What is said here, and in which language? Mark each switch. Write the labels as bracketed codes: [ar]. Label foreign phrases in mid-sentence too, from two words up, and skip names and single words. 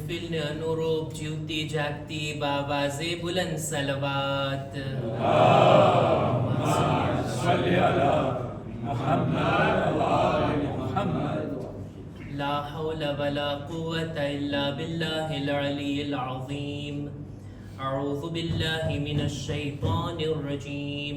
[gu] તફસીલ ને અનુરૂપ જીવતી જાગતી [ur] باآوازِ بلند صلوات. [ar] لا حول ولا قوة إلا بالله العلي العظيم. أعوذ بالله من الشيطان الرجيم.